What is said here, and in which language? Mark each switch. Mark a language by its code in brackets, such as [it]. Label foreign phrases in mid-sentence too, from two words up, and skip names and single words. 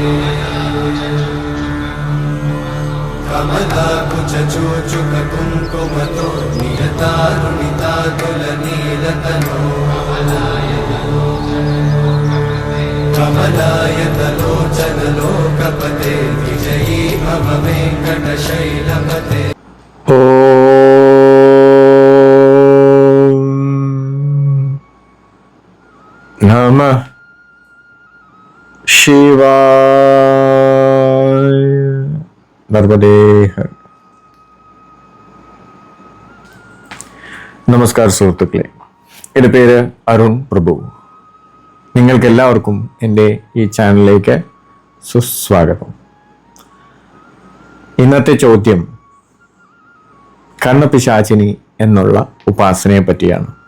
[sa] कमलाकुचूचुककुङ्कुमतो नियतारुणितातुलनीलतनो कमलायतलोचनलोकपते विजयी भव वेङ्कटशैलपते। नमः शिवाय। नर्मदे हर। [ml] നമസ്കാരം സുഹൃത്തുക്കളെ, എൻ്റെ പേര് അരുൺ പ്രഭു. നിങ്ങൾക്കെല്ലാവർക്കും എൻ്റെ ഈ ചാനലിലേക്ക് സുസ്വാഗതം. ഇന്നത്തെ ചോദ്യം കർണപിശാചിനി എന്നുള്ള ഉപാസനയെ പറ്റിയാണ്.